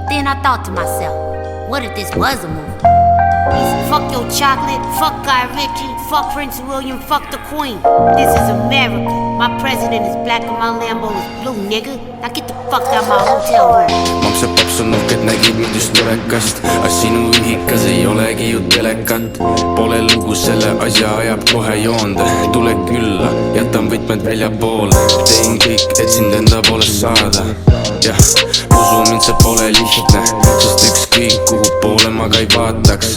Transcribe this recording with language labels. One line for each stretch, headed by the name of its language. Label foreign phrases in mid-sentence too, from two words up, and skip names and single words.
English: I thought to myself, what if this was a movie? Fuck your chocolate, fuck Guy Ritchie, fuck Prince William, fuck the Queen. This is America. My president is black and my Lambo is blue, nigga. Now get the fuck out my hotel room.
Estonian: Mamse papsu nuhked nägid mind just telekast, aga sinu ühikas ei olegi ju telekat. Pole lugu, selle asja ajab kohe joonde. Tule külla, jätan võtmed väljapoole. Teen kõik, et sind enda poolest saada. Jah, usu mind, see pole lihtne, sest ükskõik kuhu poole ma ka ei vaataks.